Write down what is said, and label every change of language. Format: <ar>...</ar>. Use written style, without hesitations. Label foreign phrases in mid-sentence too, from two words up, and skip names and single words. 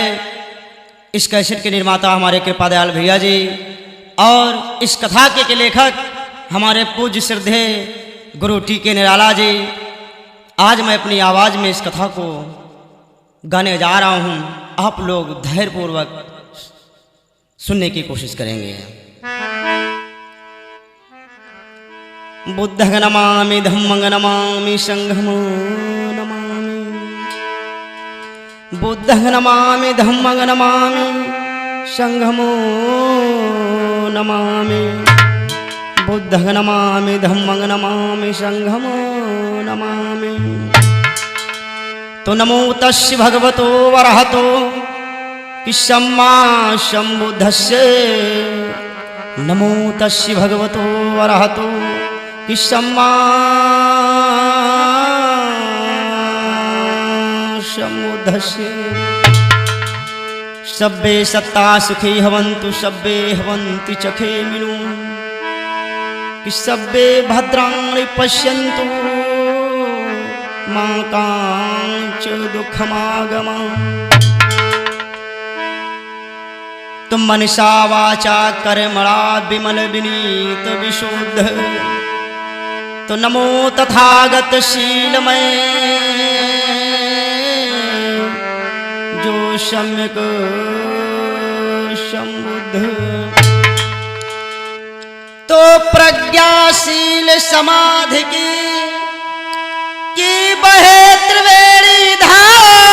<hi>इस कैसेट के निर्माता हमारे कृपा दयाल भैया जी, और इस कथा के लेखक हमारे पूज्य श्रद्धे गुरु टी के निराला जी। आज मैं अपनी आवाज़ में इस कथा को गाने जा रहा हूँ, आप लोग धैर्यपूर्वक सुनने की कोशिश करेंगे।</hi> <pi>बुद्धं नमामि, धम्मं नमामि, संघं नमामि। बुद्धं नमामि, धम्मं नमामि, संघं नमामि। बुद्धं नमामि, धम्मं नमामि, संघं नमामि। तो नमो तस्य भगवतो वरहतो कि सम्मा सम्बुद्धस्य। नमो तस्य भगवतो वरहतो कि सम्मा सम्बुद्धस्य। सब्बे सत्ता सुखी भवन्तु, सब्बे भवन्ति चखेमिनु।</pi> <sa>कि सब्बे भद्राणि पश्यन्तु, मा काञ्चित् दुःखमागमम्।</sa> <hi>तुम</hi> <sa>मनसा वाचा कर्मणा</sa> <hi>विमल विनीत विशुद्ध। तो नमो तथागत शीलमय, जो सम्यक संबुद्ध। तो प्रज्ञाशील समाधि की बहे त्रिवेणी धार।</hi>